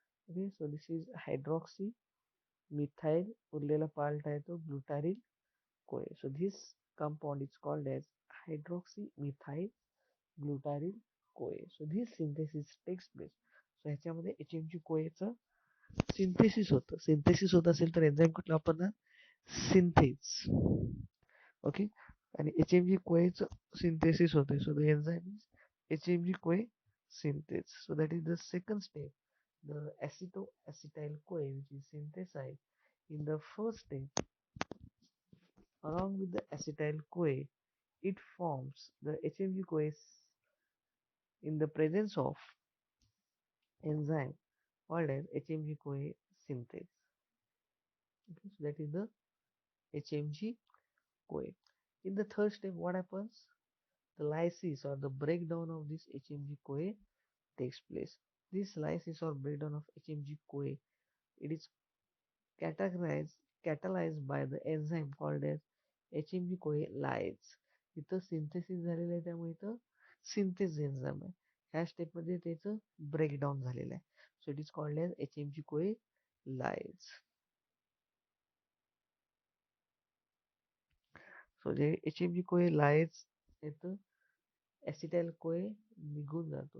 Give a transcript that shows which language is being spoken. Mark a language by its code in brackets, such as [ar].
[en] Okay, so this is hydroxy methyl [mr] उरलेला part आहे तो [en] Glutaryl CoA. So this compound is called as hydroxy methyl glutaryl CoA. So this synthesis takes place. [mr] So ह्याच्यामध्ये HMG CoA चं synthesis होतं. Synthesis होत असेल तर एन्झाईम कुठला वापरणार? सिंथेज. ओके, आणि HMG CoA चं सिंथेसिस होते. [en] So the enzyme is HMG CoA synthase. So that is the second step. The acetoacetyl CoA which is synthesized in the first step along with the acetyl CoA, it forms the HMG CoA in the presence of enzyme called as HMG CoA synthase. Okay, so that is the HMG CoA. In the third step, what happens? The lysis or the breakdown of this HMG CoA takes place. This lysis or breakdown of HMG CoA, it is catalyzed by the enzyme called as HMG CoA lyase. [mr] इथं synthesis झालेलं आहे त्यामुळे इथं synthase enzyme आहे. ह्या स्टेपमध्ये त्याचं breakdown झालेलं आहे. [en] So it is called as HMG CoA lyase. [mr] So जे HMG CoA lyase येतं ॲसिटाइल CoA निघून जातो.